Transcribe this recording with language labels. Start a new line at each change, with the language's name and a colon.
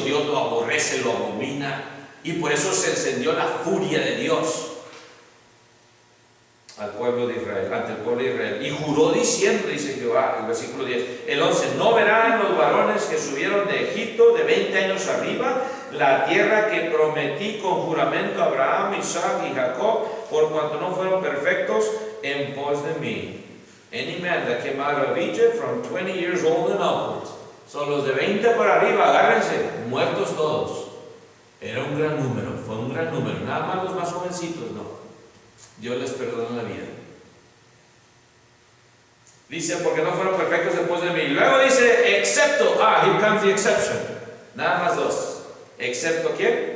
Spanish: Dios lo aborrece, lo abomina. Y por eso se encendió la furia de Dios al pueblo de Israel, ante el pueblo de Israel, y juró diciendo, dice Jehová, el versículo 10, el 11, no verán los varones que subieron de Egipto de 20 años arriba la tierra que prometí con juramento a Abraham, Isaac y Jacob, por cuanto no fueron perfectos en pos de mí.
English: Any man that came out of Egypt from 20 years old and upwards.
Spanish: Son los de 20 para arriba, agárrense, muertos todos. Era un gran número, fue un gran número, nada más los más jovencitos, no. Dios les perdonó la vida. Dice, porque no fueron perfectos después de mí. Y luego dice, excepto,
English: here comes the exception.
Spanish: Nada más 2. Excepto ¿quién?